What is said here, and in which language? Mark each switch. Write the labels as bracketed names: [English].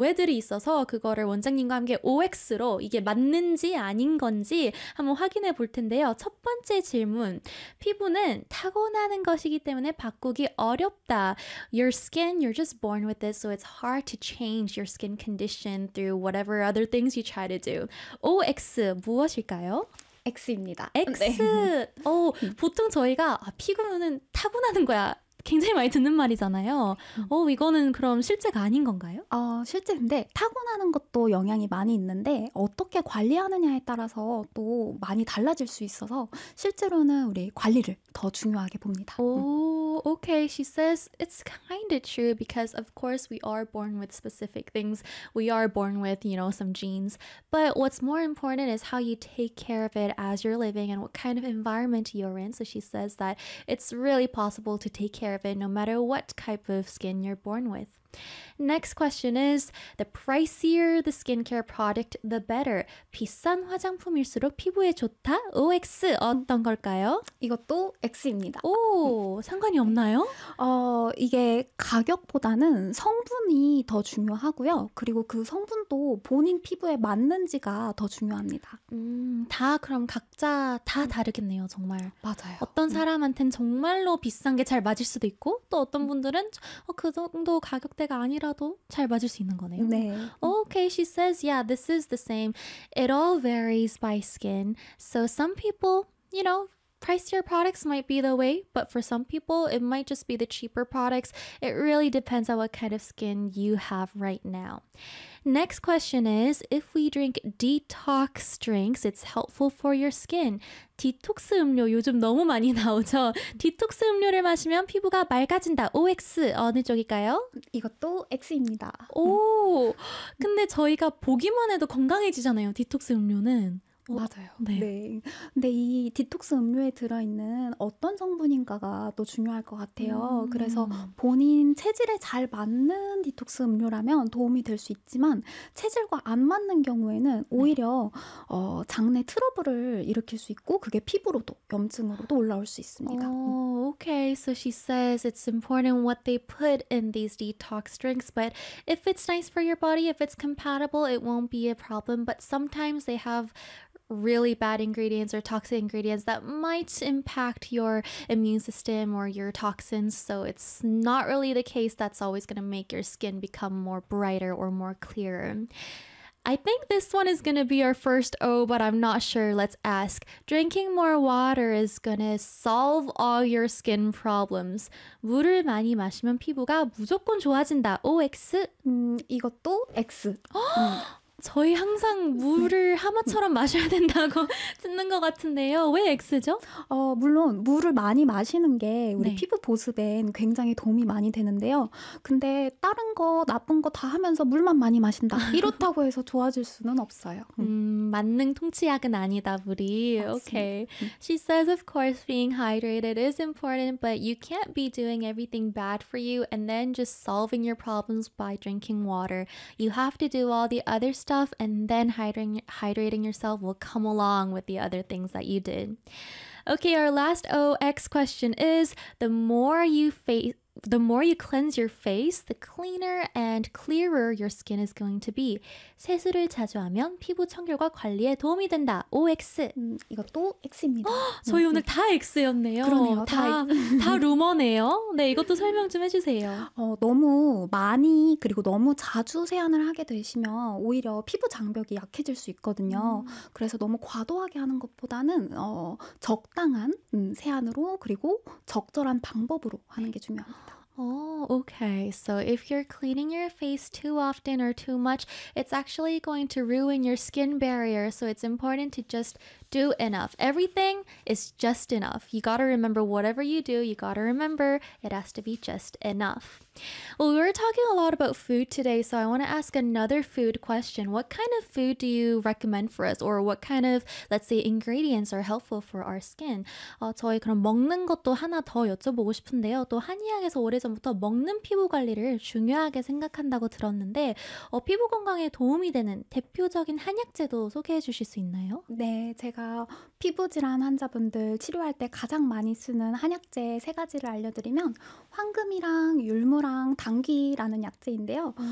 [Korean] 외들이 있어서 그거를 원장님과 함께 OX로 이게 맞는지 아닌 건지 한번 확인해 볼 텐데요. 첫 번째 질문. 피부는 타고나는 것이기 때문에 바꾸기 어렵다. [English] Your skin, you're just born with this, so it's hard to change your skin condition through whatever other things you try to do. [Korean] OX, 무엇일까요? X입니다. X. 네. 오, 보통 저희가 피부는 타고나는 거야. 굉장히 많이 듣는 말이잖아요. 이거는 그럼 실제가 아닌 건가요? 실제인데 타고나는 것도 영향이 많이 있는데 어떻게 관리하느냐에 따라서 또 많이 달라질 수 있어서 실제로는 우리 관리를 더 중요하게 봅니다. [English] Okay, she says it's kind of true because, of course, we are born with specific things. We are born with, some genes. But what's more important is how you take care of it as you're living and what kind of environment you're in. So she says that it's really possible to take care of it no matter what type of skin you're born with. Next question is, the pricier the skincare product, the better. [Korean] 비싼 화장품일수록 피부에 좋다? OX 어떤 걸까요? 이것도 X입니다. 오, 상관이 없나요? 이게 가격보다는 성분이 더 중요하고요. 그리고 그 성분도 본인 피부에 맞는지가 더 중요합니다. 다 그럼 각자 다 다르겠네요, 정말. 맞아요. 어떤 사람한테는 정말로 비싼 게잘 맞을 수도 있고, 또 어떤 분들은 그 정도 가격대가 아니라도 잘 맞을 수 있는 거네요. 네. [English] Okay, she says, yeah, this is the same. It all varies by skin. So some people, pricier products might be the way, but for some people, it might just be the cheaper products. It really depends on what kind of skin you have right now. Next question is, if we drink detox drinks, it's helpful for your skin. [Korean] 디톡스 음료 요즘 너무 많이 나오죠? 디톡스 음료를 마시면 피부가 맑아진다. OX 어느 쪽일까요? 이것도 X입니다. 오, 근데 저희가 보기만 해도 건강해지잖아요. 디톡스 음료는. 맞아요. 네. 네. 근데 이 디톡스 음료에 들어있는 어떤 성분인가가 또 중요할 것 같아요. 그래서 본인 체질에 잘 맞는 디톡스 음료라면 도움이 될수 있지만 체질과 안 맞는 경우에는 오히려 장내 트러블을 일으킬 수 있고 그게 피부로도 염증으로도 올라올 수 있습니다. [English] Okay, so she says it's important what they put in these detox drinks, but if it's nice for your body, if it's compatible, it won't be a problem. But sometimes they have really bad ingredients or toxic ingredients that might impact your immune system or your toxins. So it's not really the case that's always going to make your skin become more brighter or more clearer. I think this one is going to be our first O, but I'm not sure. Let's ask. Drinking more water is going to solve all your skin problems. [Korean] 물을 많이 마시면 피부가 무조건 좋아진다. OX. 이것도 X. 저희 항상 물을 하마처럼 마셔야 된다고 듣는 것 같은데요. 왜 X죠? 물론 물을 많이 마시는 게 우리 네. 피부 보습엔 굉장히 도움이 많이 되는데요. 근데 다른 거 나쁜 거다 하면서 물만 많이 마신다. 이렇다고 해서 좋아질 수는 없어요. 만능 통치약은 아니다, 우리. 맞습니다. [English] Okay. She says, of course, being hydrated is important, but you can't be doing everything bad for you and then just solving your problems by drinking water. You have to do all the other stuff and then hydrating yourself will come along with the other things that you did. Okay, our last OX question is, the more you cleanse your face, the cleaner and clearer your skin is going to be. [Korean] 세수를 자주 하면 피부 청결과 관리에 도움이 된다. OX. 이것도 X입니다. 저희 오늘 다 X였네요. 그러네요. 다 루머네요. 네, 이것도 설명 좀 해주세요. 너무 많이 그리고 너무 자주 세안을 하게 되시면 오히려 피부 장벽이 약해질 수 있거든요. 그래서 너무 과도하게 하는 것보다는 적당한 세안으로 그리고 적절한 방법으로 하는 게 중요합니다. [English] Okay, so if you're cleaning your face too often or too much, it's actually going to ruin your skin barrier. So it's important to just do enough. Everything is just enough. You gotta remember whatever you do, you gotta remember it has to be just enough. Well, we were talking a lot about food today, so I want to ask another food question. What kind of food do you recommend for us? Or what kind of, let's say, ingredients are helpful for our skin? [Korean] 저희 그럼 먹는 것도 하나 더 여쭤보고 싶은데요. 또 한의학에서 오래전부터 먹는 피부 관리를 중요하게 생각한다고 들었는데, 피부 건강에 도움이 되는 대표적인 한약재도 소개해 주실 수 있나요? 네, 제가 피부 질환 환자분들 치료할 때 가장 많이 쓰는 한약재 세 가지를 알려드리면 황금이랑 율무랑 당귀라는 약재인데요.